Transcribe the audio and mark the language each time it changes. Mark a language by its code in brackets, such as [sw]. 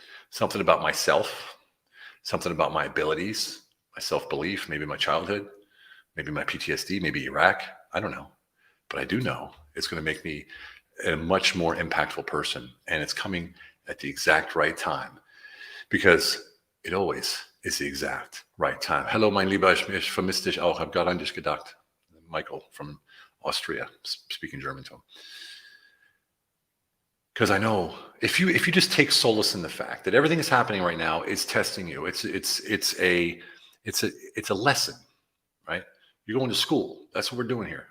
[en] Something about myself, something about my abilities, my self-belief, maybe my childhood, maybe my PTSD, maybe Iraq. I don't know. But I do know it's going to make me a much more impactful person. And it's coming at the exact right time because it always is the exact right time. [de] Hello, mein Lieber, ich vermisse dich auch. Hab gerade an dich gedacht. [en] Michael from Austria, speaking German to him. Because I know if you just take solace in the fact that everything that's happening right now is testing you, it's a lesson, right? You're going to school. That's what we're doing here.